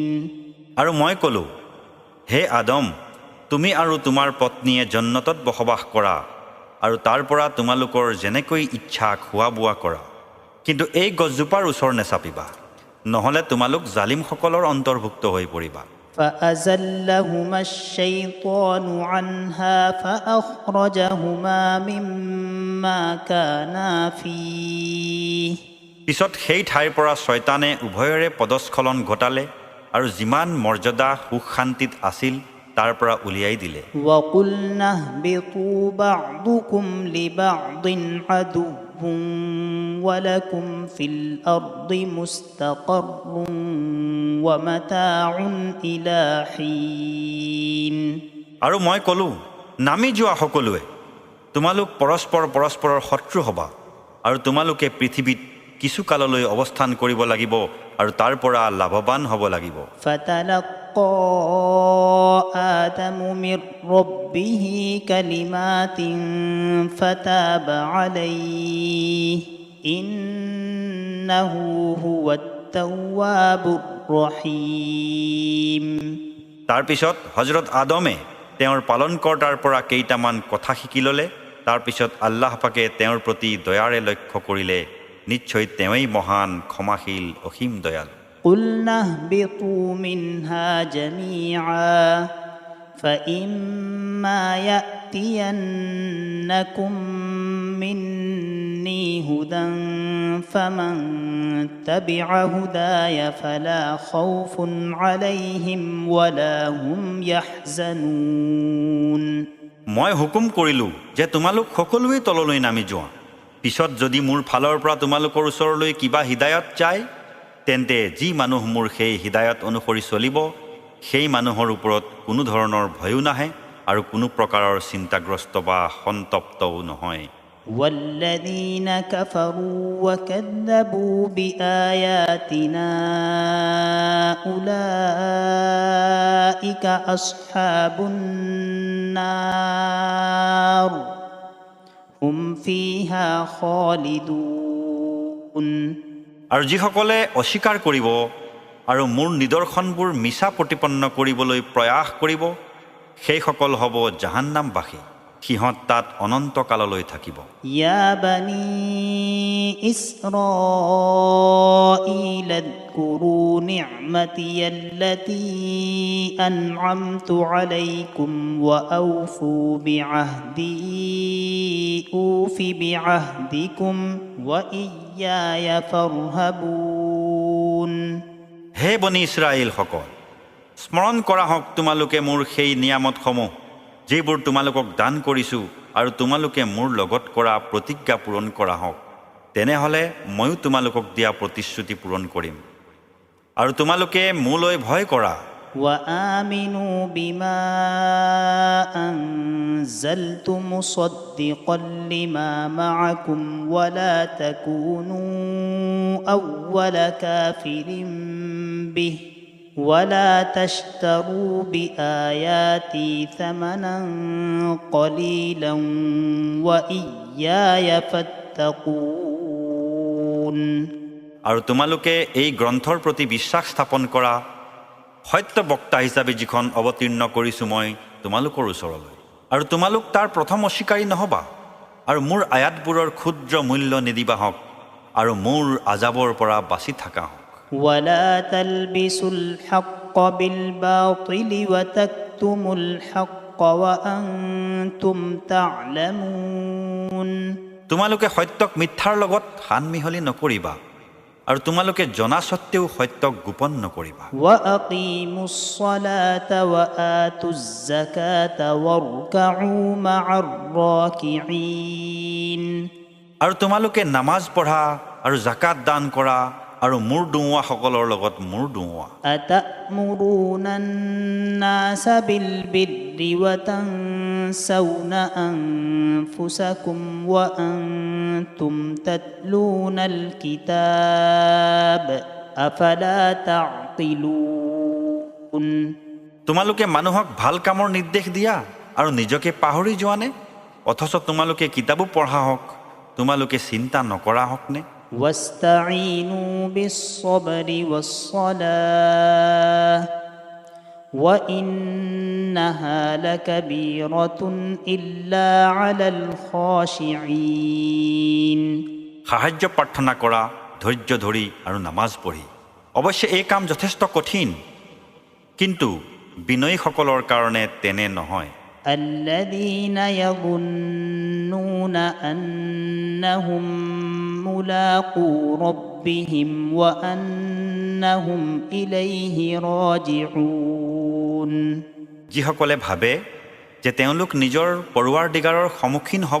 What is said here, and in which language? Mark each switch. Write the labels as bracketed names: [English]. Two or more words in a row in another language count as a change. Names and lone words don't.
[Assamese] আৰু মই ক'লোঁ হে আদম তুমি আৰু তোমাৰ পত্নীয়ে জন্নতত বসবাস কৰা আৰু তাৰ পৰা তোমালোকৰ যেনেকৈ ইচ্ছা খোৱা বোৱা কৰা কিন্তু এই গছজোপাৰ ওচৰ নেচাপিবা নহ'লে তোমালোক জালিমসকলৰ অন্তৰ্ভুক্ত হৈ পৰিবা [Arabic] فأزلهما الشيطان عنها فأخرجهما مما كانا فيه [Assamese] পিছত সেই ঠাইৰ পৰা শয়তানে উভয়ৰে পদস্খলন ঘটালে আৰু যিমান মৰ্যাদা সুখ শান্তিত আছিল তাৰ পৰা উলিয়াই দিলে [Arabic] وَقُلْنَا اهْبِطُوا بَعْضُكُمْ لِبَعْضٍ عَدُوٌّ وَلَكُمْ فِي الْأَرْضِ مُسْتَقَرٌّ وَمَتَاعٌ إِلَى حِينٍ [Assamese] আৰু মই ক'লোঁ নামি যোৱা সকলোৱে তোমালোক পৰস্পৰৰ শত্ৰু হ'বা আৰু তোমালোকে পৃথিৱীত কিছু কাললৈ অৱস্থান কৰিব লাগিব আৰু তাৰ পৰা লাভৱান হ'ব লাগিব [Arabic] فَتَلَقَّى آدَمُ مِنْ رَبِّهِ كَلِمَاتٍ فَتَابَ عَلَيْهِ إِنَّهُ هُوَ التَّوَّابُ الرَّحِيمُ [Assamese] তাৰপিছত হজৰত আদমে তেওঁৰ পালনকৰ্তাৰ পৰা কেইটামান কথা শিকি ল'লে তাৰপিছত আল্লাহ পাকে তেওঁৰ প্ৰতি দয়াৰে লক্ষ্য কৰিলে নিশ্চয় তেওঁই মহান ক্ষমাশীল অসীম দয়াল [Arabic] قُلْنَا اهْبِطُوا مِنْهَا جَمِيعًا فَإِمَّا يَأْتِيَنَّكُمْ مِنِّي هُدًى فَمَنْ تَبِعَ هُدَايَ فَلَا خَوْفٌ عَلَيْهِمْ وَلَا هُمْ يَحْزَنُونَ [Assamese] মই হুকুম কৰিলোঁ যে তোমালোক সকলোৱে তললৈ নামি যোৱা পিছত যদি মোৰ ফালৰ পৰা তোমালোকৰ ওচৰলৈ কিবা হিদায়ত যায় তেন্তে যি মানুহ মোৰ সেই হিদায়ত অনুসৰি চলিব সেই মানুহৰ ওপৰত কোনো ধৰণৰ ভয়ো নাহে আৰু কোনো প্ৰকাৰৰ চিন্তাগ্ৰস্ত বা সন্তপ্তও নহয় [Arabic] والذين كفروا وكذبوا بآياتنا أولئك أصحاب النار هم فيها خالدون [Assamese] আৰু যিসকলে অস্বীকাৰ কৰিব আৰু মোৰ নিদৰ্শনবোৰ মিছা প্ৰতিপন্ন কৰিবলৈ প্ৰয়াস কৰিব সেইসকল হ'ব জাহান্নামবাসী সিহঁত তাত অনন্তকাললৈ থাকিব [Arabic] يا بني إسرائيل اذكروا نعمتي التي أنعمت عليكم وأوفوا بعهدي أوف بعهدكم وإياي فارهبون [Assamese] হে বনি ইছৰাইলসকল স্মৰণ কৰা হওক তোমালোকে মোৰ সেই নিয়ামতসমূহ যিবোৰ তোমালোকক দান কৰিছোঁ আৰু তোমালোকে মোৰ লগত কৰা প্ৰতিজ্ঞা পূৰণ কৰা হওক তেনেহ'লে ময়ো তোমালোকক দিয়া প্ৰতিশ্ৰুতি পূৰণ কৰিম আৰু তোমালোকে মোলৈ ভয় কৰা [Arabic] وآمنوا بما أنزلت مصدقا لما معكم ولا تكونوا أول كافر به ولا تشتروا بآياتي ثمنا قليلا وإياي فاتقون [Assamese] আৰু তোমালোকে এই গ্ৰন্থৰ প্ৰতি বিশ্বাস স্থাপন কৰা সত্য বক্তা হিচাপে যিখন অৱতীৰ্ণ কৰিছোঁ মই তোমালোকৰ ওচৰলৈ আৰু তোমালোক তাৰ প্ৰথম অস্বীকাৰী নহবা আৰু মোৰ আয়াতবোৰৰ ক্ষুদ্ৰ মূল্য নিদিবা হওক আৰু মোৰ আজাবৰ পৰা বাচি থাকা হওক [Arabic] ولا تلبسوا الحق بالباطل وتكتموا الحق وأنتم تعلمون [Assamese] তোমালোকে সত্যক মিথ্যাৰ লগত সানমিহলি নকৰিবা আৰু তোমালোকে জনা সত্ত্বেও সত্যক গোপন নকৰিবা [Arabic] وأقيموا الصلاة وآتوا الزكاة واركعوا مع الراكعين [Assamese] আৰু তোমালোকে নামাজ পঢ়া আৰু জাকাত দান কৰা আৰু মূৰ দুওৱাসকলৰ লগত মূৰ দুওৱা [Arabic] أتأمرون الناس بالبر وتنسون أنفسكم وأنتم تتلون الكتاب أفلا تعقلون [Assamese] তোমালোকে মানুহক ভাল কামৰ নিৰ্দেশ দিয়া আৰু নিজকে পাহৰি যোৱানে অথচ তোমালোকে কিতাপো পঢ়া হওক তোমালোকে চিন্তা নকৰা হকনে [Arabic] واستعينوا بالصبر والصلاة وإنها لكبيرة إلا على الخاشعين [Assamese] সাহায্য প্ৰাৰ্থনা কৰা ধৈৰ্য ধৰি আৰু নামাজ পঢ়ি অৱশ্যে এই কাম যথেষ্ট কঠিন কিন্তু বিনয়ীসকলৰ কাৰণে তেনে নহয় [Arabic] الذين يظنون أنهم ملاقو ربهم وأنهم إليه راجعون [Assamese] যিসকলে ভাবে যে তেওঁলোক নিজৰ পৰৱাৰদিগাৰৰ সন্মুখীন হ'ব